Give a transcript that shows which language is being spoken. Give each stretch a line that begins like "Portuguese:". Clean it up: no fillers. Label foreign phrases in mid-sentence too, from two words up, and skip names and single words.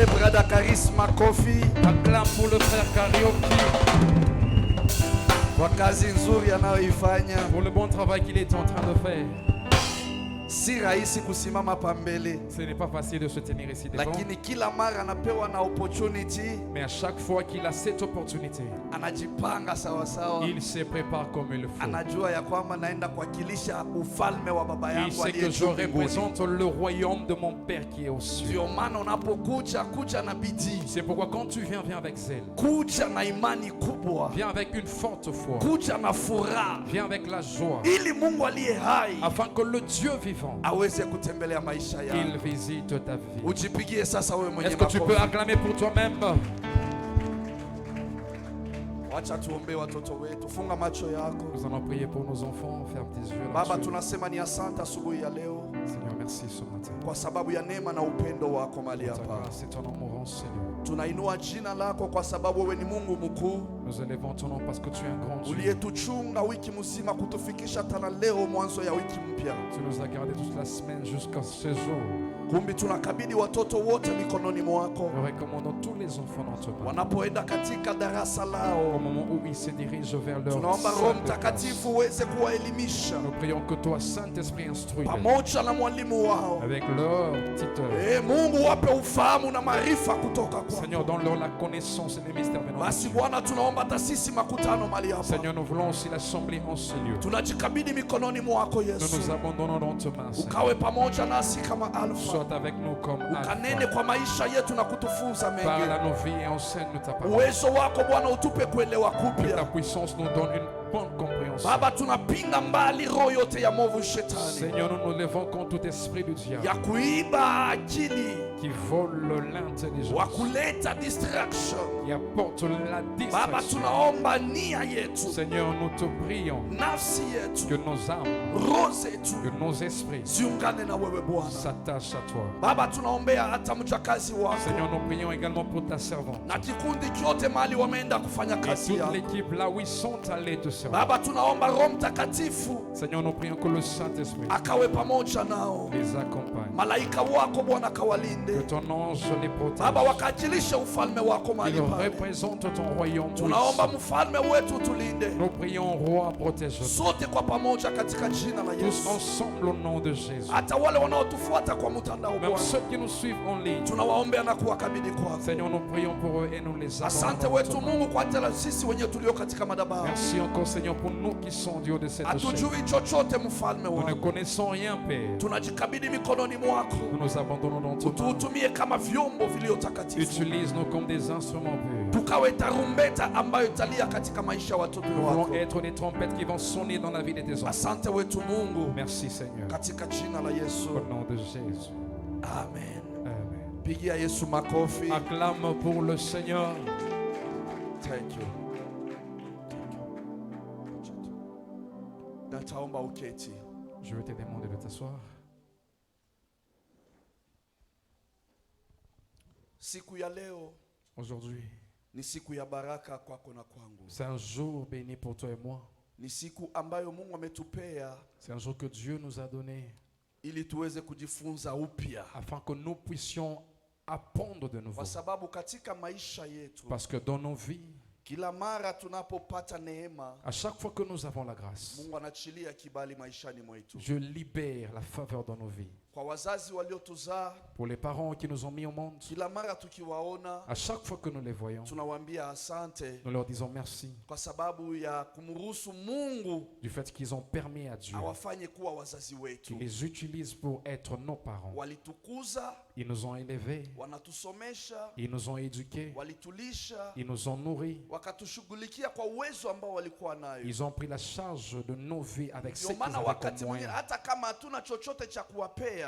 Swahili: dada Charisma Kofi.
French: Acclame pour le frère Karaoke.
Swahili: Kwa kazi nzuri anayoifanya.
French: Pour le bon travail qu'il est en train de faire.
Swahili: Si rahisi kusimama pambele.
French: Ce n'est pas facile de se tenir ici devant.
Swahili: Lakini kila mara anapewa na opportunity.
French: Mais à chaque fois qu'il a cette opportunité,
Swahili: anajipanga sawa sawa.
French: Il se prépare comme il le faut.
Swahili: Anajua ya kwamba naenda kuwakilisha ufalme wa baba yangu.
French: Il sait que je représente le royaume de mon Père qui est au ciel.
Swahili: Ndio maana unapokuja kuja na bidii.
French: C'est pourquoi quand tu viens, viens avec zèle.
Swahili: Kuja na imani kubwa.
French: Viens avec une forte foi.
Swahili: Kuja na furaha.
French: Viens avec la joie.
Swahili: Ili Mungu aliye hai.
French: Afin que le Dieu vivant
Swahili: aweze kutembelea maisha yako.
French: Il visite ta vie.
Swahili: Ujipigie sasa wewe mwenyewe.
French: Est-ce que tu peux acclamer pour toi-même?
Swahili: Wacha tuombe watoto wetu. Funga macho yako.
French: Nous allons prier pour nos enfants. Ferme tes yeux.
Swahili: Baba, tunasema ni asante asubuhi ya leo.
French: Seigneur, merci ce matin.
Swahili: Kwa sababu ya neema na upendo wako mahali hapa.
French: C'est ton amour, Seigneur.
Swahili: Tunainua jina lako kwa sababu wewe ni Mungu mkuu.
French: Nous élevons ton nom parce que tu es un grand Dieu.
Swahili: Uliyetuchunga wiki mzima kutufikisha tena leo mwanzo ya wiki mpya.
French: Tu nous as gardés toute la semaine jusqu'à ce jour.
Swahili: Kumbi tunakabidhi watoto wote mikononi mwako.
French: Nous recommandons tous les enfants dans ton nom.
Swahili: Wanapoenda katika darasa lao.
French: Au moment où ils se dirigent vers leur
Swahili: tunaomba Roho Mtakatifu uweze kuwaelimisha.
French: Nous prions que toi, Saint-Esprit, instruis
Swahili: pamoja na mwalimu wao.
French: Avec leur tuteur.
Swahili: Mungu wape ufahamu na maarifa kutoka kwako.
French: Seigneur, donne-leur la connaissance et les mystères venant.
Swahili: Basi Bwana, tunaomba tasisi makutano mahali hapa.
French: Seigneur, nous voulons aussi l'assemblée en ce lieu.
Swahili: Tunajikabidhi mikononi mwako Yesu.
French: Nous nous abandonnons dans tes mains.
Swahili: Ukawe pamoja nasi kama Alpha.
French: Sois avec nous comme Alpha.
Swahili: Ukanene kwa maisha yetu na kutufunza mengi.
French: Parle à nos vies et enseigne-nous ta parole.
Swahili: Uwezo wako Bwana utupe kuelewa kupya.
French: Ta puissance nous donne une bonne compréhension.
Swahili: Baba, tunapinga mbali roho yote ya movu shetani.
French: Seigneur, nous nous levons contre tout esprit du diable.
Swahili: Ya kuiba akili.
French: Qui vole l'intelligence.
Swahili: Wa kuleta distraction.
French: Qui apporte la distraction.
Swahili: Baba, tunaomba nia yetu.
French: Seigneur, nous te prions.
Swahili: Nafsi yetu.
French: Que nos âmes.
Swahili: Roho zetu.
French: Que nos esprits.
Swahili: Ziungane na wewe Bwana.
French: S'attachent à toi.
Swahili: Baba, tunaombea hata mjakazi wako.
French: Seigneur, nous prions également pour ta servante.
Swahili: Na kikundi chote mahali wameenda kufanya kazi yako.
French: Et toute l'équipe là où ils sont allés te servir.
Swahili: Baba, tunaomba Roho Mtakatifu.
French: Seigneur, nous prions que le Saint-Esprit
Swahili: akawe pamoja nao.
French: Les accompagne.
Swahili: Malaika wako Bwana kawalinde.
French: Que ton ange les protège.
Swahili: Baba, wakajilishe ufalme wako mahali hapa.
French: Il représente ton royaume.
Swahili: Tunaomba mfalme wetu tulinde.
French: Nous prions, roi, protège-nous.
Swahili: Sote kwa pamoja katika jina la Yesu.
French: Tous ensemble au nom de Jésus.
Swahili: Hata wale wanaotufuata kwa mtandao Bwana.
French: Même ceux qui nous suivent en ligne.
Swahili: Tunawaombea na kuwakabidhi kwako.
French: Seigneur, nous prions pour eux et nous les abandonnons.
Swahili: Asante wetu Mungu kwa ajili ya sisi wenyewe tulio katika madhabahu.
French: Merci encore Seigneur pour nous qui sont du haut de cette chaîne.
Swahili: Hatujui chochote mfalme wangu.
French: Nous ne connaissons rien Père.
Swahili: Tunajikabidhi mikononi mwako.
French: Nous nous abandonnons dans ton nom.
Swahili: Ututumie kama vyombo vilivyotakatifu.
French: Utilise-nous comme des instruments purs.
Swahili: Tukawe tarumbeta ambayo italia katika maisha ya watoto wako.
French: Nous voulons être des trompettes qui vont sonner dans la vie de tes enfants.
Swahili: Asante wetu Mungu.
French: Merci Seigneur.
Swahili: Katika jina la Yesu.
French: Au nom de Jésus. Amen. Amen.
Swahili: Pigia Yesu makofi.
French: Acclame pour le Seigneur.
English: Thank you.
Swahili: Nataomba uketi.
French: Je vais te demander de t'asseoir.
Swahili: Siku ya leo
French: aujourd'hui
Swahili: ni siku ya baraka kwako na kwangu.
French: C'est un jour béni pour toi et moi.
Swahili: Ni siku ambayo Mungu ametupea.
French: C'est un jour que Dieu nous a donné.
Swahili: Ili tuweze kujifunza upya.
French: Afin que nous puissions apprendre de nouveau.
Swahili: Kwa sababu katika maisha yetu.
French: Parce que dans nos vies.
Swahili: Kila mara tunapopata neema.
French: À chaque fois que nous avons la grâce.
Swahili: Mungu anachilia kibali maishani mwetu.
French: Je libère la faveur dans nos vies.
Swahili: Kwa wazazi waliotuzaa.
French: Pour les parents qui nous ont mis au monde.
Swahili: Kila mara tukiwaona.
French: À chaque fois que nous les voyons.
Swahili: Tunawaambia asante.
French: Nous leur disons merci.
Swahili: Kwa sababu ya kumruhusu Mungu.
French: Du fait qu'ils ont permis à Dieu.
Swahili: Awafanye kuwa wazazi wetu.
French: Qu'ils les utilisent pour être nos parents.
Swahili: Walitukuza.
French: Ils nous ont élevés.
Swahili: Wanatusomesha.
French: Ils nous ont éduqués.
Swahili: Walitulisha.
French: Ils nous ont nourris.
Swahili: Wakatushughulikia kwa uwezo ambao walikuwa nayo.
French: Ils ont pris la charge de nos vies avec ce qu'ils avaient comme moyen.
Swahili: Hata kama hatuna chochote cha kuwapea.